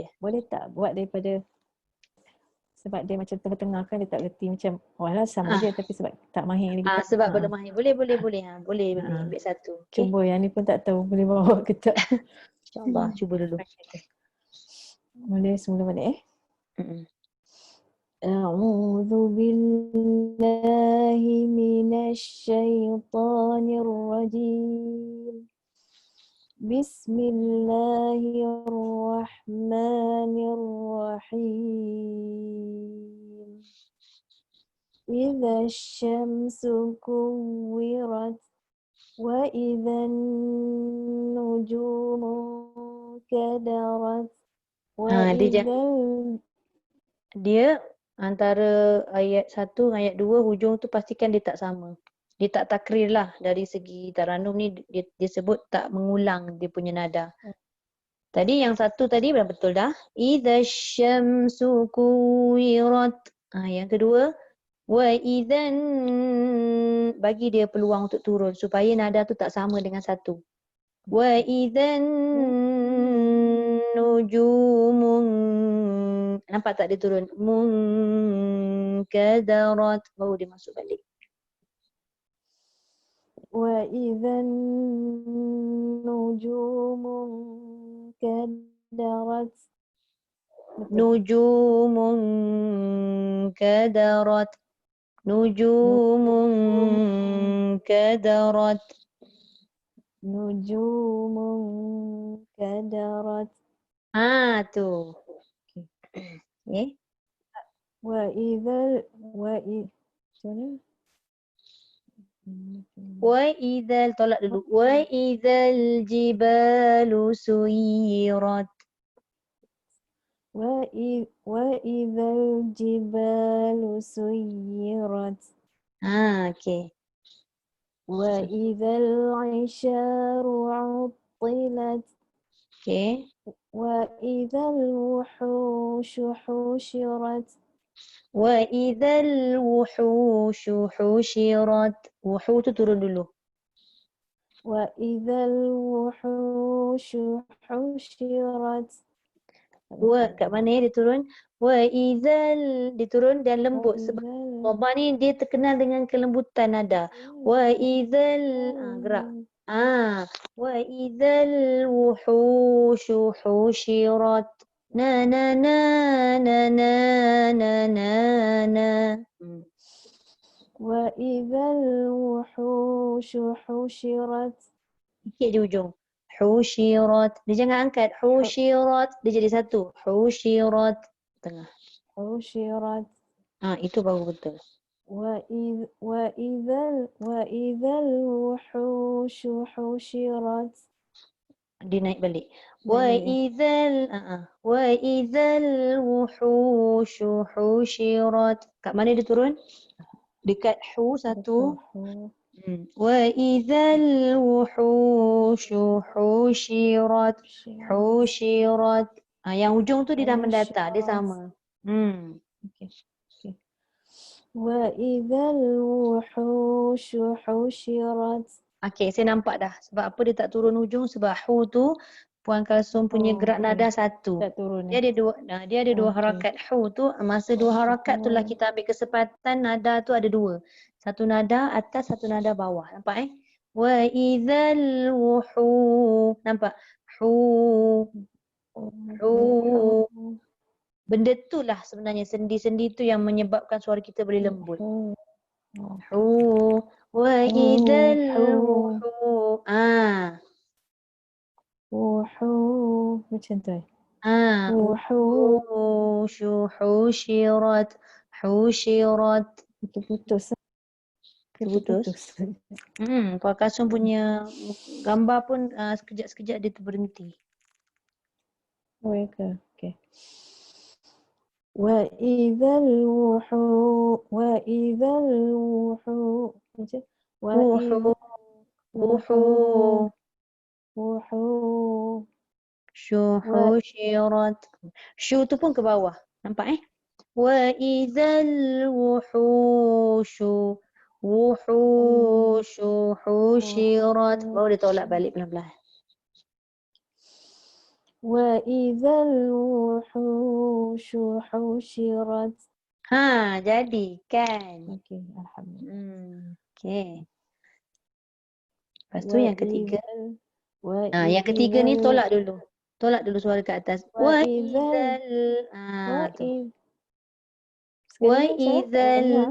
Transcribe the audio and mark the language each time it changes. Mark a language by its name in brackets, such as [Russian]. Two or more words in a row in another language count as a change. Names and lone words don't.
[Malay] Boleh tak buat daripada sebab dia macam tengah-tengah kan dia tak reti macam walah sama je tapi sebab tak mahir lagi kan. Sebab belum mahir. Boleh. Boleh Ha. ambil satu. Okey. Cuba yang ni pun tak tahu boleh bawa ke tak. InsyaAllah cuba dulu. Boleh semula balik Mm-mm. [Arabic] أعوذ بالله من الشيطان الرجيم. Bismillahirrahmanirrahim. إذا الشمس كورت وإذا النجوم انكدرت و [Malay] Dia antara ayat 1 dengan ayat 2 hujung tu pastikan dia tak sama. Dia tak takrir lah dari segi taranum ni dia sebut tak mengulang dia punya nada. Tadi yang satu tadi dah betul dah. [Arabic] إذا الشمس كورت. [Malay] Yang kedua [Arabic] وإذا, [Malay] bagi dia peluang untuk turun supaya nada tu tak sama dengan satu. [Arabic] وإذا النجوم, [Malay] nampak tak dia turun? Munkadarat, baru dia masuk balik. [Arabic] وإذا النجوم انكدرت. النجوم انكدرت. النجوم انكدرت. النجوم انكدرت. [Malay] Tu. Okay. [Arabic] وإذا وإذا, [Malay] tolak dulu. [Arabic] وإذا الجبال سيرت. وإذا الجبال سيرت. [Malay] Okey. [Arabic] وإذا العشار عطلت. [Malay] Okey. [Arabic] وإذا الوحوش حشرت. وإذا الوحوش حشرت. [Malay] Wuhu tu turun dulu. [Arabic] وإذا الوحوش حشرت. [Malay] Kat mana dia turun? [Arabic] وإذا, [Malay] dia turun dan lembut sebab Dhamma ni dia terkenal dengan kelembutan nada. [Arabic] وإذا, gerak. وإذا الوحوش حشرت. Na na na na na na na na. وإذا الوحوش حشرت. [Malay] Sikit di ujung. Husyirat. Dia jangan angkat. Husyirat. Dia jadi satu. Husyirat. Tengah. [Arabic] Husyirat. [Malay] Itu baru betul. [Arabic] وإذا الوحوش حشرت. [Malay] Dia naik balik. [Arabic] وإذا الوحوش حشرت. [Malay] Kat mana dia turun? Dekat hu satu. [Arabic] وإذا الوحوش حشرت. Husyirat. [Malay] Yang ujung tu dia dah mendata, dia sama. Okay. [Arabic] وإذا الوحوش حشرت. [Malay] Okey, saya nampak dah. Sebab apa dia tak turun ujung? Sebab hu tu Puan Kalsum punya gerak nada satu. Tak turun. Dia ada dua harakat. Hu tu, masa dua harakat tu lah kita ambil kesempatan nada tu ada dua. Satu nada atas, satu nada bawah. Nampak [Arabic] وإذا الوحو. [Malay] Nampak? [Arabic] Hu. [Malay] Benda tu lah sebenarnya sendi-sendi tu yang menyebabkan suara kita boleh lembut. [Arabic] حو وإذا Hu. wuhu. Wuhu. [Malay] Macam tu. [Arabic] Wuhu. الوحوش حشرت حشرت. [Malay] Putus-putus. Dia Putus. putus. Puan Kasum punya gambar pun sekejap-sekejap dia terberhenti. Oh, ya ke? [Arabic] Okay. وإذا الوحو. وإذا الوحو. Macam? Wa الوحو الوحو. Wuhu. [Malay] Husyirat. Syu tu pun ke bawah. Nampak [Arabic] وإذا الوحوش. الوحوش حشرت. [Malay] Baru dia tolak balik pelan-pelan. [Arabic] وإذا الوحوش حشرت. [Malay] Jadi kan. Okey, alhamdulillah. Okey. Lepas tu yang ketiga. [Arabic] Wa [Malay] Yang ketiga ni tolak dulu. Tolak dulu suara kat atas. [Arabic] وإذا وإذا.